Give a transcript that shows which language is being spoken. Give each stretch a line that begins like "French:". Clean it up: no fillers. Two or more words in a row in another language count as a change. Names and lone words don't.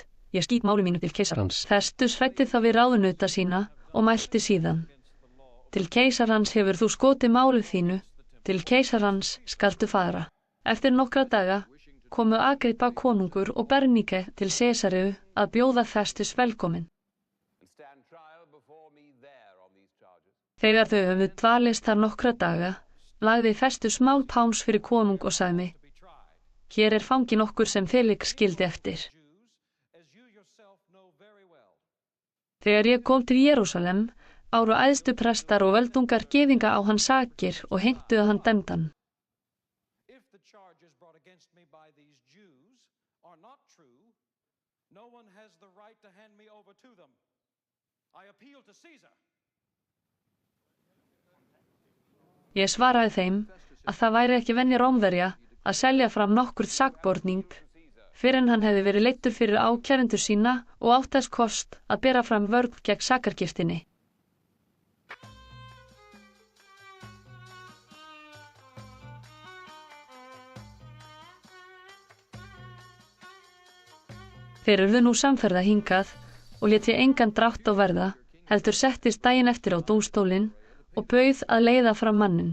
Icelandic: Ég skýt máli mínu til keisarans. Festus hræddi þá við ráðunauta sína og mælti síðan. Til keisarans hefur þú skotið málið þínu, til keisarans skaltu fara. Eftir nokkra daga komu Agrippa konungur og Bernike til Sesareu að bjóða Festus velkomin.
English: And stand trial before me there on these charges.
Icelandic: Þegar þau höfðu dvalist þar nokkra daga, lagði Festus mál Páls fyrir konung og sagði, hér fanginn okkur sem Felix skildi eftir.
English: Jews, as you yourself know very well.
Icelandic: Þegar ég kom til Jerúsalem, áru æðstu prestar og völdungar gyðinga á hann sakir og heimtuðu hann dæmdan.
English: If the charges brought against me by these Jews are not true, no one has the right to hand me over to them. I appeal to Caesar.
Icelandic: Ég svaraði þeim að það væri ekki venja Rómverja að selja fram nokkurn sakborning fyrir en hann hefði verið leiddur fyrir ákærendur sína og átt þess kost að bera fram vörn gegn sakargiftinni. Þeir urðu nú samferða hingað og lét ég engan drátt á verða, heldur settist daginn eftir á dómstólinn og bauð að leiða fram mannin.